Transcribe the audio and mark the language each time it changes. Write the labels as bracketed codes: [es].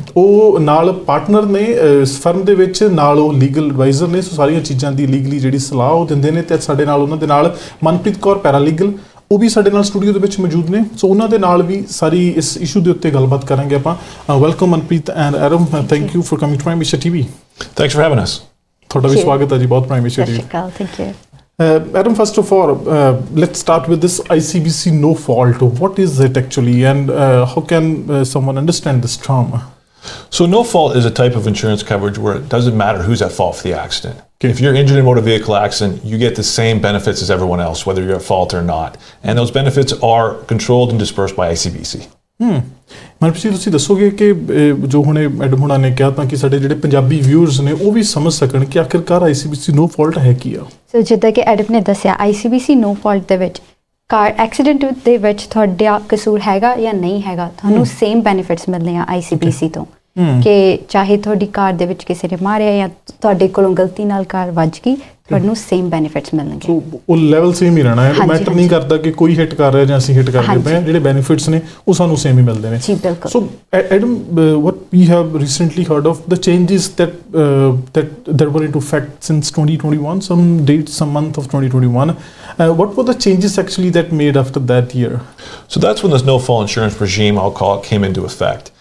[pa] ਉਹ ਨਾਲ ਪਾਰਟਨਰ ਨੇ ਇਸ ਫਰਮ ਦੇ ਵਿੱਚ, ਨਾਲ ਉਹ ਲੀਗਲ ਐਡਵਾਈਜ਼ਰ ਨੇ। ਸੋ ਸਾਰੀਆਂ ਚੀਜ਼ਾਂ ਦੀ ਲੀਗਲੀ ਜਿਹੜੀ ਸਲਾਹ ਉਹ ਦਿੰਦੇ ਨੇ। ਤੇ ਸਾਡੇ ਨਾਲ ਉਹਨਾਂ ਦੇ ਨਾਲ ਮਨਪ੍ਰੀਤ ਕੌਰ ਪੈਰਾਲੀਗਲ, ਉਹ ਵੀ ਸਾਡੇ ਨਾਲ ਸਟੂਡੀਓ ਦੇ ਵਿੱਚ ਮੌਜੂਦ ਨੇ। ਸੋ ਉਹਨਾਂ ਦੇ ਨਾਲ ਵੀ ਸਾਰੀ ਇਸ ਇਸ਼ੂ ਦੇ ਉੱਤੇ ਗੱਲਬਾਤ ਕਰਾਂਗੇ ਆਪਾਂ। [en] Welcome Manpreet and Adam, thank you for coming to Primeasia TV। Thanks for having us. [pa] ਤੁਹਾਡਾ ਵੀ ਸਵਾਗਤ ਹੈ ਜੀ ਬਹੁਤ ਪ੍ਰਾਈਮੇਸੀਆ TV। [en] Thank you. Adam, first of all, let's start with this ICBC no fault. What is it actually, and how can someone understand this term? So no fault is a type of insurance coverage where it doesn't matter who's at fault for the accident. Okay. If you're injured in a motor vehicle accident, you get the same benefits as everyone else, whether you're at fault or not. And those benefits are controlled and dispersed by ICBC. [pa] Manpreet, ਤੁਸੀਂ ਦੱਸੋਗੇ ਕਿ ਜੋ ਹੁਣੇ Adam ਹੁਣਾਂ ਨੇ ਕਿਹਾ ਤਾਂ ਕਿ ਸਾਡੇ ਜਿਹੜੇ ਪੰਜਾਬੀ ਵਿਊਅਰਸ ਨੇ ਉਹ ਵੀ ਸਮਝ ਸਕਣ ਕਿ ਆਖਿਰਕਾਰ ICBC ਨੋ ਫਾਲਟ ਹੈ ਕੀ ਆ? ਸੋ ਜਿੱਦਾਂ ਕਿ ਐਡਮ ਨੇ ਦੱਸਿਆ, ICBC ਨੋ ਫਾਲਟ ਦੇ ਵਿੱਚ ਕਾਰ ਐਕਸੀਡੈਂਟ ਦੇ ਵਿੱਚ ਤੁਹਾਡਾ ਕਸੂਰ ਹੈਗਾ ਜਾਂ ਨਹੀਂ ਹੈਗਾ, ਤੁਹਾਨੂੰ ਸੇਮ ਬੈਨੀਫਿਟਸ ਮਿਲਦੇ ਆ ICBC ਤੋਂ ਕਿ ਚਾਹੇ ਤੁਹਾਡੀ ਕਾਰ ਦੇ ਵਿੱਚ ਕਿਸੇ ਨੇ ਮਾਰਿਆ ਜਾਂ ਤੁਹਾਡੇ ਕੋਲੋਂ ਗਲਤੀ ਨਾਲ ਕਾਰ ਵੱਜ ਗਈ, ਤੁਹਾਨੂੰ ਸੇਮ ਬੈਨੀਫਿਟਸ ਮਿਲਣਗੇ। ਸੋ ਉਹ ਲੈਵਲ ਸੇਮ ਹੀ ਰਹਿਣਾ ਹੈ, ਮੈਟਰ ਨਹੀਂ ਕਰਦਾ ਕਿ ਕੋਈ ਹਿੱਟ ਕਰ ਰਿਹਾ ਜਾਂ ਅਸੀਂ ਹਿੱਟ ਕਰਦੇ ਪਏ ਹਾਂ, ਜਿਹੜੇ ਬੈਨੀਫਿਟਸ ਨੇ ਉਹ ਸਾਨੂੰ ਸੇਮ ਹੀ ਮਿਲਦੇ ਨੇ। ਜੀ ਬਿਲਕੁਲ। [en] So Adam, what we have recently heard of the changes that were into effect since 2021, some dates, some month of 2021. What were the changes actually that made after that year? So that's when this no-fault insurance regime, I'll call it, came into effect.